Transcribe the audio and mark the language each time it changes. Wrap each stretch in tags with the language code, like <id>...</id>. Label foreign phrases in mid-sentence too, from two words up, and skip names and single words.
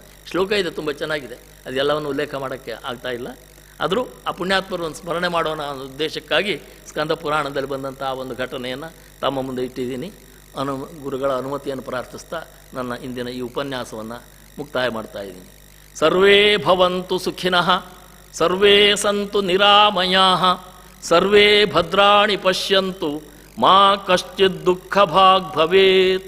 <kn>ಶ್ಲೋಕ ಇದೆ, ತುಂಬ ಚೆನ್ನಾಗಿದೆ. ಅದೆಲ್ಲವನ್ನು ಉಲ್ಲೇಖ ಮಾಡೋಕ್ಕೆ ಆಗ್ತಾ ಇಲ್ಲ. ಆದರೂ ಆ ಪುಣ್ಯಾತ್ಮರನ್ನು ಸ್ಮರಣೆ ಮಾಡೋಣ ಅನ್ನೋ ಉದ್ದೇಶಕ್ಕಾಗಿ ಸ್ಕಂದ ಪುರಾಣದಲ್ಲಿ ಬಂದಂಥ ಆ ಒಂದು ಘಟನೆಯನ್ನು ತಮ್ಮ ಮುಂದೆ ಇಟ್ಟಿದ್ದೀನಿ. ಗುರುಗಳ ಅನುಮತಿಯನ್ನು ಪ್ರಾರ್ಥಿಸ್ತಾ ನನ್ನ ಇಂದಿನ ಈ ಉಪನ್ಯಾಸವನ್ನು ಮುಕ್ತಾಯ ಮಾಡ್ತಾ ಇದ್ದೀನಿ.</kn> <sa>ಸರ್ವೇ ಭವಂತು ಸುಖಿನಃ, ಸರ್ವೇ ಸಂತು ನಿರಾಮಯಾಃ, ಸರ್ವೇ ಭದ್ರಾಣಿ ಪಶ್ಯಂತು, ಮಾ ಕಶ್ಚಿತ್ ದುಃಖ ಭಾಗ್ ಭವೇತ್.</sa>